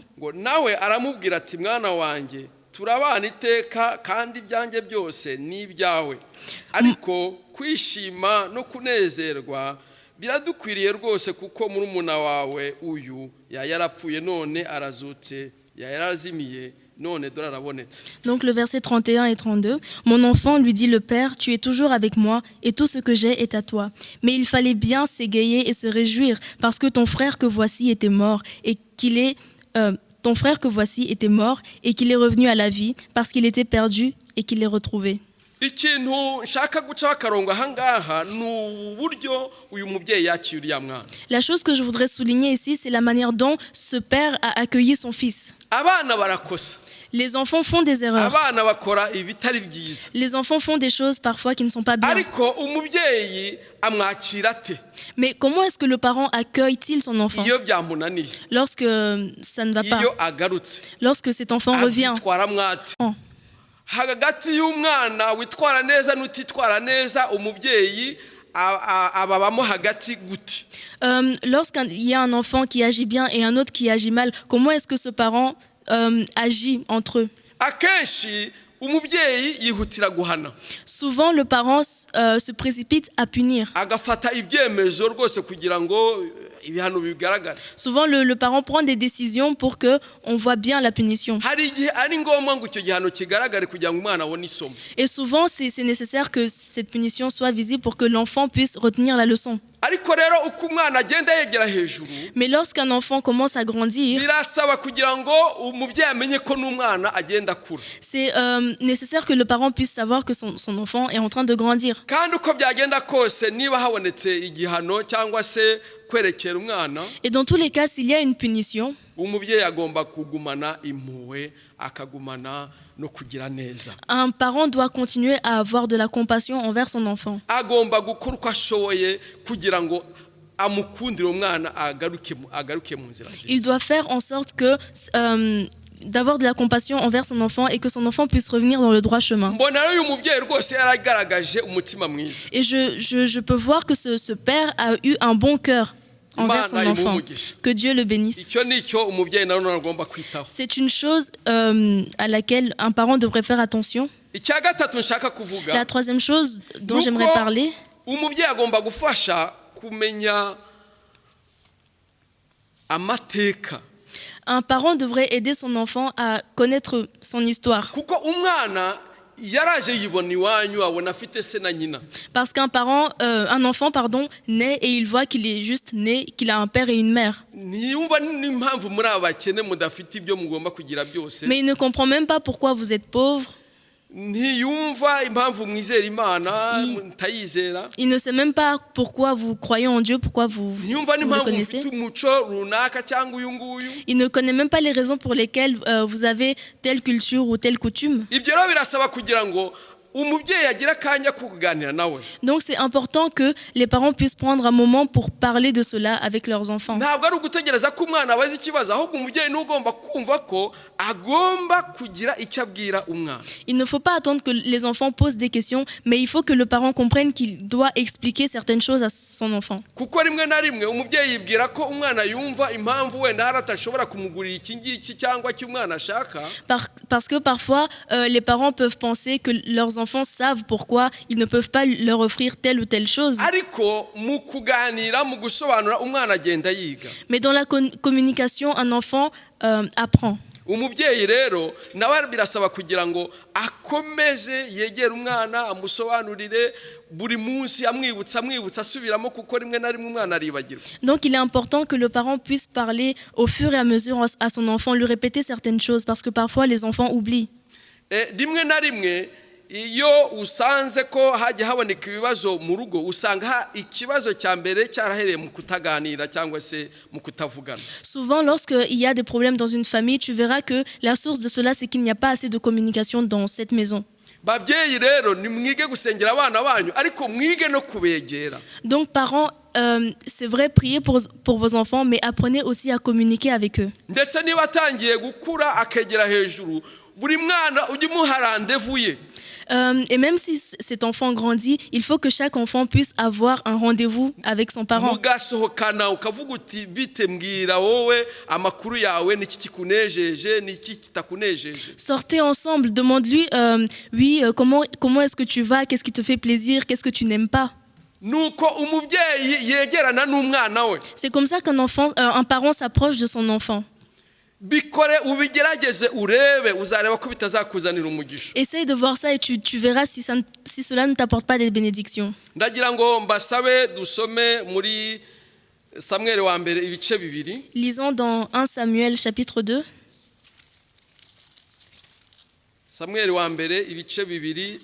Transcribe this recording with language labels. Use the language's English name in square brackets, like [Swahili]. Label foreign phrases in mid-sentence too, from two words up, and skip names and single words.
[Kinyarwanda] ngo nawe aramubwira ati mwana wanjye turabana iteka kandi ibyanjye byose ni ibyawe, ariko kwishima no kunezerwa biradukwiriye rwose kuko murumuna wawe uyu yarapfuye none arazutse, yarazimiye none dore arabonetse. [French] Donc le verset 31 et 32, mon enfant, lui dit le père, tu es toujours avec moi et tout ce que j'ai est à toi. Mais il fallait bien s'égayer et se réjouir parce que ton frère que voici était mort et qu'il est revenu à la vie, parce qu'il était perdu et qu'il est retrouvé. [Kinyarwanda] ikintu nshaka guca akarongo ahangaha ni uburyo uyu mubyeyi yakira uriya mwana. [French] La chose que je voudrais souligner ici, c'est la manière dont ce père a accueilli son fils. [Kinyarwanda] abana barakosa. [French] Les enfants font des erreurs. [Kinyarwanda] abana bakora ibitari byiza. [French] Les enfants font des choses parfois qui ne sont pas bien. [Kinyarwanda] ariko umubyeyi amwakira ate? [French] Mais comment est-ce que le parent accueille-t-il son enfant [Kinyarwanda] iyo byamunaniye, [French] lorsque ça ne va pas, [Kinyarwanda] iyo agarutse, [French] lorsque cet enfant revient? [Kinyarwanda] abyitwara mwate. Oh. hagati y'umwana witwara neza n'utitwara neza, umubyeyi ababamo hagati gute? [French] Lorsqu'il y a un enfant qui agit bien et un autre qui agit mal, comment est-ce que ce parent agit entre eux? [Kinyarwanda] akenshi umubyeyi yihutira guhana, [French] Souvent, le parent se précipite à punir. [Kinyarwanda] agafata ibyemezo rwose kugira ngo ibihano bigaragare. [French] Souvent, le parent prend des décisions pour que on voit bien la punition. [Kinyarwanda] hari igihe ari ngombwa ngo icyo gihano kigaragare kugira ngo umwana abone isomo. [French] Et souvent, c'est nécessaire que cette punition soit visible pour que l'enfant puisse retenir la leçon. [Kinyarwanda] ariko rero uko umwana agenda yegera hejuru, [French] Mais lorsqu'un enfant commence à grandir, [Kinyarwanda] birasaba kugira ngo umubyeyi amenye ko n'umwana agenda akura. [French] c'est nécessaire que le parent puisse savoir que son enfant est en train de grandir. [Kinyarwanda] kandi uko byagenda kose, niba habonetse igihano cyangwa se kwerekera umwana, [French] Et dans tous les cas, s'il y a une punition, [Kinyarwanda] umubyeyi agomba kugumana impuhwe, akagumana no kugira neza. [French] un parent doit continuer à avoir de la compassion envers son enfant. [Kinyarwanda] agomba gukora uko ashoboye kugira ngo amukundire umwana agaruke mu nzira nziza. [French] Il doit faire en sorte d'avoir de la compassion envers son enfant et que son enfant puisse revenir dans le droit chemin. [Kinyarwanda] mbona rero uyu mubyeyi rwose yaragaragaje umutima mwiza. [French] Et je peux voir que ce père a eu un bon cœur envers son [Kinyarwanda] Imana [French] enfant. [Kinyarwanda] imumugisha. [French] Que Dieu le bénisse. [Kinyarwanda] icyo ni cyo umubyeyi nanone agomba kwitaho. [French] C'est une chose à laquelle un parent devrait faire attention. [Kinyarwanda] icya gatatu nshaka kuvuga [French] La troisième chose dont [Kinyarwanda] nuko [French] j'aimerais parler, [Kinyarwanda] umubyeyi agomba gufasha kumenya amateka, [French] un parent devrait aider son enfant à connaître son histoire. [Kinyarwanda] kuko umwana yaraje yibona iwanyu abona afite se na nyina. [French] Parce qu'un enfant, naît et il voit qu'il est juste né, qu'il a un père et une mère. [Kinyarwanda] ntiyumva n'impamvu muri aba bakene mudafite ibyo mugomba kugira byose. [French] Mais il ne comprend même pas pourquoi vous êtes pauvre. [Kinyarwanda] ntiyumva impamvu mwizera imana mutayizera. [French] Il ne sait même pas pourquoi vous croyez en Dieu, pourquoi vous [Kinyarwanda] ntiyumva [French] le [Kinyarwanda] n'impamvu [French] connaissez. [Kinyarwanda] mufite umuco runaka cyangwa uyu nguyu. [French] Il ne connaît même pas les raisons pour lesquelles vous avez telle culture ou telle coutume. [Kinyarwanda] ibyo rero birasaba kugira ngo umubyeyi agira akanya ko kuganira nawe. [French] Donc c'est important que les parents puissent prendre un moment pour parler de cela avec leurs enfants. [Kinyarwanda] ntabwo ari ugutegereza ko umwana abaza ikibazo, ahubwo umubyeyi niwe ugomba kumva ko agomba kugira icyo abwira umwana. [French] Il ne faut pas attendre que les enfants posent des questions, mais il faut que le parent comprenne qu'il doit expliquer certaines choses à son enfant. [Kinyarwanda] kuko rimwe na rimwe umubyeyi yibwira ko umwana yumva impamvu wenda hari atashobora kumugurira iki ngiki cyangwa icyo umwana ashaka. [French] Parce que parfois, les parents peuvent penser que leurs enfants savent pourquoi ils ne peuvent pas leur offrir telle ou telle chose. [Kinyarwanda] ariko mu kuganira mu gusobanura umwana agenda yiga. [French] Mais dans la communication, un enfant apprend. [Kinyarwanda] umubyeyi rero nawe birasaba kugira ngo akomeze yegere umwana amusobanurire buri munsi amwibutsa asubiramo, kuko rimwe na rimwe umwana aribagirwa. [French] Donc il est important que le parent puisse parler au fur et à mesure à son enfant, lui répéter certaines choses, parce que parfois les enfants oublient. [Kinyarwanda] rimwe na rimwe iyo usanze ko hajya haboneka ibibazo mu rugo, usanga ikibazo cya mbere cyarahereye mu kutaganira cyangwa se mu kutavugana. [French] Souvent, lorsqu'il y a des problèmes dans une famille, tu verras que la source de cela, c'est qu'il n'y a pas assez de communication dans cette maison. [Kinyarwanda] babyeyi rero nimwige gusengera abana banyu, ariko mwige no kubegera. [French] Donc parents, c'est vrai, priez pour vos enfants, mais apprenez aussi à communiquer avec eux. [Kinyarwanda] ndetse niba atangiye gukura akegera hejuru, buri mwana ujye umuha rendez-vous ye. [French] Et même si cet enfant grandit, il faut que chaque enfant puisse avoir un rendez-vous avec son parent. [Kinyarwanda] mugasohokana ukavuga uti bite mbwira wowe amakuru yawe niki kikunejeje niki kitakunejeje. [French] Sortez ensemble, demande-lui, oui, comment est-ce que tu vas, qu'est-ce qui te fait plaisir, qu'est-ce que tu n'aimes pas. [Kinyarwanda] nuko umubyeyi yegerana n'umwana we. [French] C'est comme ça un parent s'approche de son enfant. [Kinyarwanda] bikore ubigerageze urebe, uzareba ko bitazakuzanira umugisha. [French] Essaye de voir ça et tu verras si cela ne t'apporte pas des bénédictions. [Kinyarwanda] ndagira ngo mbasabe dusome muri Samuel wa mbere ibice bibiri. [French] Lisons dans 1 Samuel chapitre 2. [Kinyarwanda] Samuel wa mbere ibice bibiri.